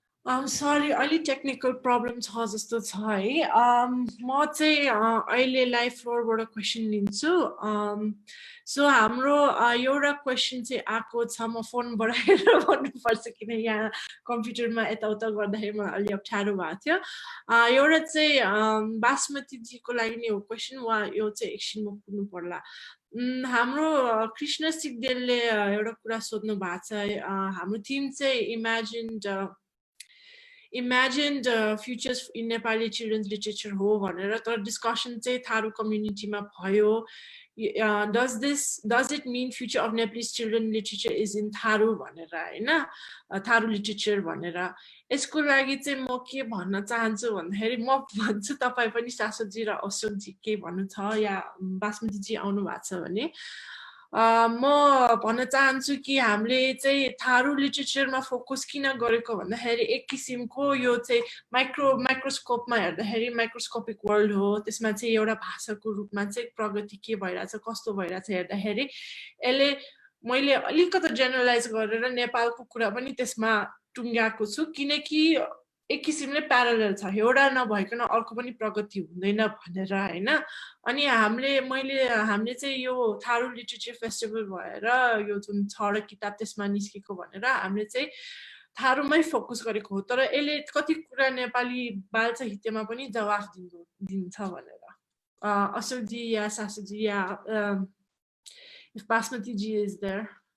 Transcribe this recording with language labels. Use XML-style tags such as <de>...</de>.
<ne>Sorry, अलि technical problem छ जस्तो छ है। म चाहिँ अहिले लाइभ फ्लोरबाट क्वेसन लिन्छु। सो हाम्रो एउटा क्वेसन चाहिँ आएको छ, म फोनबाट हेरेर भन्नुपर्छ किन यहाँ कम्प्युटरमा यताउता गर्दाखेरि मलाई अलि अप्ठ्यारो भएको थियो। एउटा चाहिँ बासमतीजीको लागि नै हो क्वेसन, वा यो चाहिँ एकछिन म पुग्नु पर्ला। हाम्रो कृष्ण सिग्देलले एउटा कुरा सोध्नु भएको छ। हाम्रो थिम चाहिँ</ne> <en>imagined futures in Nepali children's literature</en> <ne>हो भनेर, तर डिस्कसन चाहिँ थारू कम्युनिटीमा भयो।</ne> <en>does it mean future of Nepalese children literature is in Tharu</en> <ne>भनेर हैन, थारू लिटरेचर भनेर। यसको लागि चाहिँ म के भन्न चाहन्छु भन्दाखेरि म भन्छु तपाईँ पनि शाश्वतजी र अशोकजी के भन्नु छ या बासमतीजी आउनु भएको छ भने म भन्न चाहन्छु कि हामीले चाहिँ थारू लिटरेचरमा फोकस किन गरेको भन्दाखेरि एक किसिमको यो चाहिँ माइक्रोस्कोपमा हेर्दाखेरि माइक्रोस्कोपिक वर्ल्ड हो। त्यसमा चाहिँ एउटा भाषाको रूपमा चाहिँ प्रगति के भइरहेछ कस्तो भइरहेछ हेर्दाखेरि यसले मैले अलिकति जेनरलाइज गरेर नेपालको कुरा पनि त्यसमा टुङ्ग्याएको छु, किनकि एक किसिमले प्यारलल छ, एउटा नभइकन अर्को पनि प्रगति हुँदैन भनेर हैन। अनि हामीले चाहिँ यो थारू लिटरेचर फेस्टिभल भएर यो जुन 6 किताब त्यसमा निस्केको भनेर हामीले चाहिँ थारूमै फोकस गरेको हो, तर यसले कति कुरा नेपाली बाल साहित्यमा पनि जवाफ दिन्छ भनेर।</ne> <en>Ashok ji</en> <ne>या</ne> <en>शाश्वतजी या if Basmati ji is there.</en>